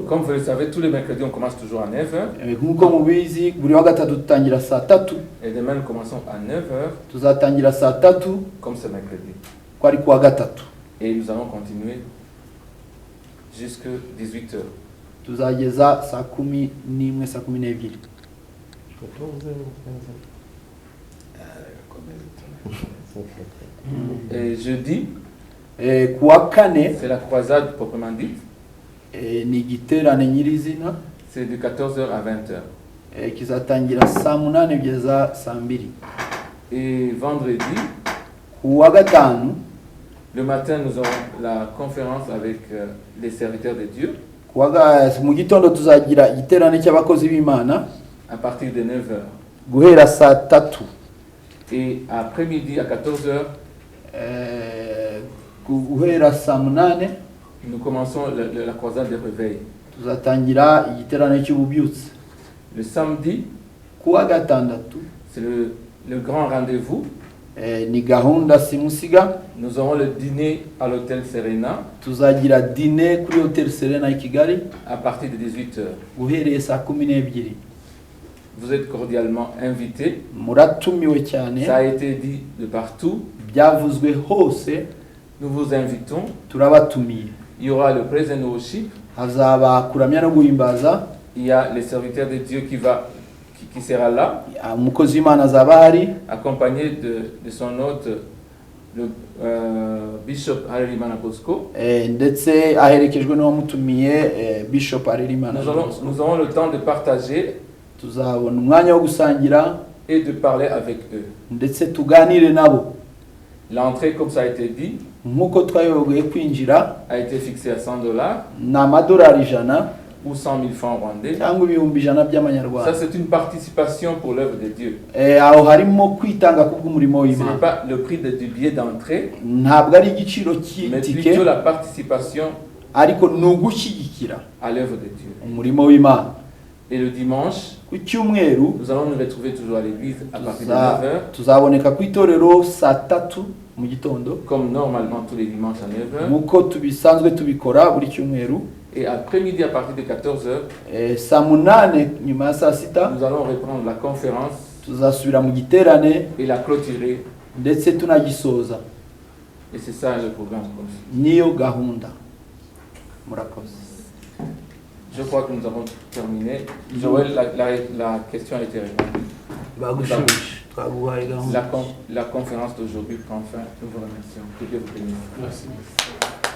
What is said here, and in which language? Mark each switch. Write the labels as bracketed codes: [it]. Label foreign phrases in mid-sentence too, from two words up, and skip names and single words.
[fr] Comme vous le savez, tous les mercredis, on commence toujours à 9h. [rw] Nk'uko mubizi buri wa gatatu tutangira saa tatu, [fr] Et demain, nous commençons à 9h, [rw] tuzatangira saa tatu [fr] comme ce mercredi. [rw] ko ari kuwa gatatu. [fr] Et nous allons continuer jusqu'à 18h. [rw] Tuzageza saa kumi n'imwe saa kumi n'ebyiri. [fr] Et jeudi, [rw] Kuwa kane [fr] c'est la croisade proprement dite. [rw] ni igiterane nyirizina, [fr] C'est de 14h à 20h. [rw] kizatangira saa munani kugeza saa mbiri. [fr] Et vendredi, [rw] Kuwa gatanu [fr] le matin, nous aurons la conférence avec les serviteurs de Dieu [rw] mu gitondo tuzagira igiterane cy'abakozi b'Imana [fr] à partir de 9h. [rw] guhera saa tatu. [fr] Et après-midi, à 14h, [rw] Guhera saa munane [fr] nous commençons la croisade des réveils. [rw] tuzatangira igiterane cy'ububyutse. [fr] Le samedi, [rw] Kuwa gatandatu [fr] c'est le grand rendez-vous. [rw] ni gahunda simusiga, [fr] Nous aurons le dîner à l'hôtel Serena [rw] tuzagira dine kuri Hotel Serena i Kigali [fr] à partir de 18h. [rw] guhereye saa kumi n'ebyiri. [fr] Vous êtes cordialement invités. [rw] Muratumiwe cyane, [fr] Ça a été dit de partout. [rw] byavuzwe hose, [fr] Nous vous invitons. [rw] turabatumiye. [fr] Il y aura le [en] praise and worship. [rw] Hazaba kuramya no guhimbaza, [fr] Il y a le serviteur de Dieu qui sera là, [rw] umukozi w'Imana azaba ahari [fr] accompagné de son hôte, le bishop Harerimana Bosco. [rw] ndetse aherekejwe n'uwamutumiye Bishop Harerimana. [fr] Nous aurons le temps de partager [rw] Tuzabona umwanya wo gusangira [fr] et de parler avec eux. [rw] ndetse tuganire nabo. [fr] L'entrée, comme ça a été dit, [rw] Nk'uko twayoboye kwinjira [fr] a été fixée à $100 [rw] ni amadolari 100 [fr] ou 100 000 francs rwandais. [rw] cyangwa ibihumbi 100 [fr] Ça, [rw] by'amanyarwanda. [fr] c'est une participation pour l'œuvre de Dieu. [rw] Aho harimo kwitanga kubw'umurimo [fr] Ce n'est [rw] w'Imana. [fr] pas le prix du billet d'entrée, [rw] Ntabwo ari igiciro [fr] mais [rw] cy'itike, [fr] plutôt la participation [rw] ariko ni ugushyigikira [fr] à l'œuvre de Dieu. [rw] umurimo w'Imana. [fr] Et le dimanche, [rw] Ku cyumweru [fr] nous allons nous retrouver toujours à l'église à partir de 9h, [rw] tuzaboneka ku itorero saa 3 mu gitondo [fr] comme normalement tous les dimanches à 9h. [rw] nk'uko tubisanzwe tubikora buri cyumweru. [fr] Et après-midi, à partir de 14h, [rw] Saa 8 nyuma ya saa 6 [fr] nous allons reprendre la conférence [rw] tuzasubira mu giterane [fr] et la clôturer. [rw] ndetse tunagisoza. [fr] Et c'est ça le programme. [rw] Niyo gahunda. Murakoze. [fr] Je crois que nous avons terminé. Joël, la question a été répondue. [rw] Bagushubije twaguhaye gahunda. [fr] La conférence d'aujourd'hui prend fin. Nous vous remercions. Que Dieu vous bénisse. Merci.